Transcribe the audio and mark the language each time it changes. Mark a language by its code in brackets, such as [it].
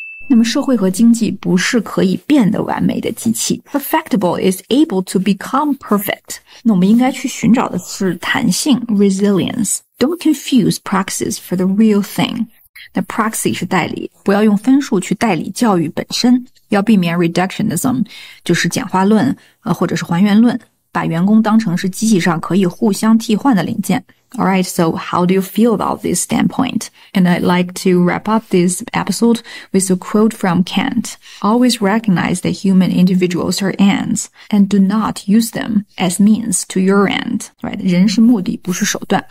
[zh] 那么社会和经济不是可以变得完美的机器。 [en] Perfectible is able to become perfect. [zh] 那我们应该去寻找的是弹性 resilience. [en] Don't confuse praxis for the real thing. [zh] 那 proxy 是代理，不要用分数去代理教育本身，要避免 reductionism， 就是简化论或者是还原论，把员工当成是机器上可以互相替换的零件。 [en] Alright, so how do you feel about this standpoint? And I'd like to wrap up this episode with a quote from Kant. Always recognize that human individuals are ends, and do not use them as means to your end. [zh] Right? 人是目的，不是手段。